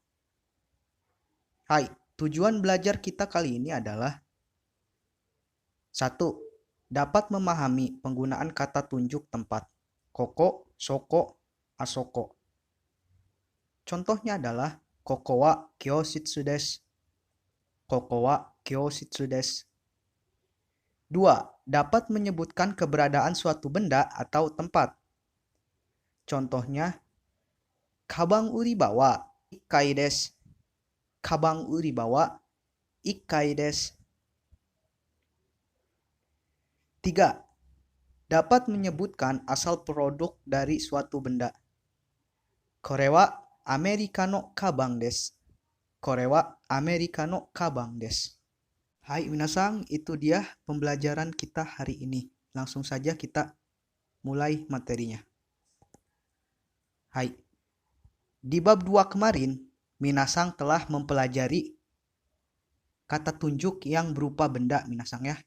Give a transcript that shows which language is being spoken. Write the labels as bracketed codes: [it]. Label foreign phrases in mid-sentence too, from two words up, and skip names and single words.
[id] Hai, tujuan belajar kita kali ini adalah 1. Dapat memahami penggunaan kata tunjuk tempat. [ja] ここ、そこ、あそこ. [id] Contohnya adalah [ja] ここは教室です. ここは教室です. 2. [id] Dapat menyebutkan keberadaan suatu benda atau tempat. Contohnya, [ja] かばん売り場は一階です. かばん売り場は一階です. [id] 3. Dapat menyebutkan asal produk dari suatu benda. [ja] これはアメリカのかばんです. これはアメリカのかばんです. [id] Hai minasang, itu dia pembelajaran kita hari ini. Langsung saja kita mulai materinya. Hai. Di bab 2 kemarin, minasang telah mempelajari kata tunjuk yang berupa benda minasang ya.